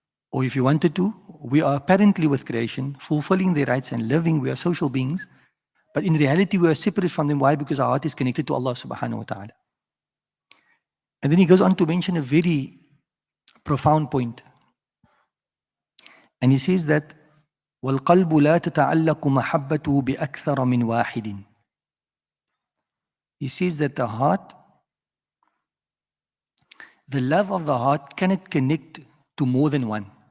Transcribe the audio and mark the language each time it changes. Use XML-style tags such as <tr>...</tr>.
<en>Or if you wanted to, we are apparently with creation, fulfilling their rights and living, we are social beings, but in reality we are separate from them. Why? Because our heart is connected to Allah subhanahu wa ta'ala. And then he goes on to mention a very profound point. And he says that</en> <ar>وَالْقَلْبُ لَا تَتَعَلَّقُ مَحَبَّتُهُ بِأَكْثَرَ مِنْ وَاحِدٍ.</ar> <en>He says that the heart, the love of the heart cannot connect to more than one.</en>